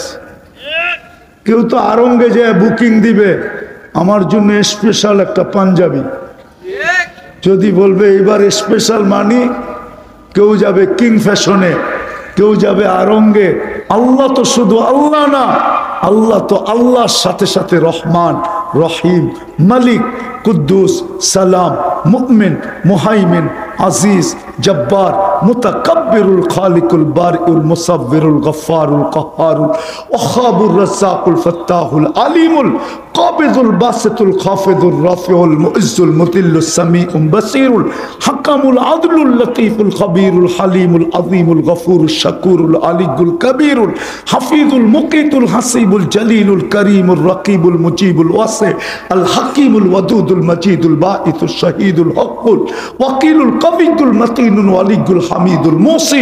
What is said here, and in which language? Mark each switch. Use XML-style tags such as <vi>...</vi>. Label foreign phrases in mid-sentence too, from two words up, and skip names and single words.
<bn>কেউ তো আরঙ্গে যায় বুকিং দিবে, আমার জন্য স্পেশাল একটা পাঞ্জাবি, যদি বলবে এবার স্পেশাল মানি, কেউ যাবে কিং ফ্যাশনে, কেউ যাবে আরঙ্গে। আল্লাহ তো শুধু আল্লাহ না, আল্লাহ তো আল্লাহর সাথে সাথে রহমান, রহিম, মালিক, কুদ্দুস, সালাম, মুমিন, মুহাইমিন, আজিজ, জব্বার, মুতাকাব্বিরুল, খালিকুল, বারিউল, মুসাব্বিরুল, গফফারুল, কাহ্হারুল, ওয়াহাবুর, রাজ্জাকুল, ফাত্তাহুল, আলিমুল, কাবিজুল, বাসিতুল, খাফিদুল, রাফিউল, মুইজ্জুল, মুতিল্লুস, সামিউল, বাসীরুল, হাকামুল, আদলুল, লতীফুল, খবীরুল, হালিমুল, আযীমুল, গফুরুল, শাকুরুল, আলিয়ুল, কবীরুল, হাফিজুল, মুকিতুল, হাসিবুল, জলিলুল, করিমুল, রকিবুল, মুজিবুল, ওয়াসি, আল হাকিমুল, ওয়াদুদুল, মজিদুল, বাঈতুল, শহীদুল, হকুল, ওয়াকিলুল, কবিয়ুল, মতিনুল, ওয়ালিয়ুল, হামিদুল, মুসি,</bn>